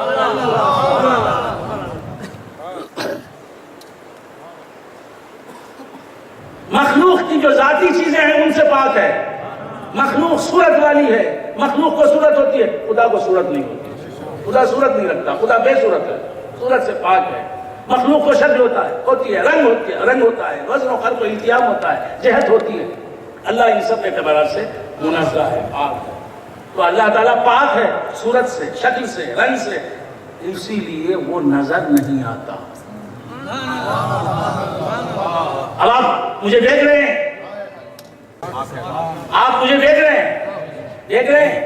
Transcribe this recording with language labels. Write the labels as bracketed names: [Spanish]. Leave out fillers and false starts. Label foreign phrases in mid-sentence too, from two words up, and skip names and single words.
[Urdu] مخلوق کی جو ذاتی چیزیں ہیں ان سے پاک ہے. مخلوق صورت والی ہے، مخلوق کو صورت ہوتی ہے، خدا کو صورت نہیں ہوتی. خدا صورت نہیں رکھتا، خدا بے صورت ہے، صورت سے پاک ہے. مخلوق کو شکل ہوتی ہے، رنگ ہوتا ہے، وزن و خلق و التیام ہوتا ہے، جہت ہوتی ہے. اللہ ان سب اعتبارات سے منزہ ہے، پاک ہے. تو اللہ تعالیٰ پاک ہے صورت سے، شکل سے، رنگ سے، اسی لیے وہ نظر نہیں آتا. اب آپ مجھے دیکھ رہے ہیں، آپ مجھے دیکھ رہے ہیں، دیکھ رہے ہیں.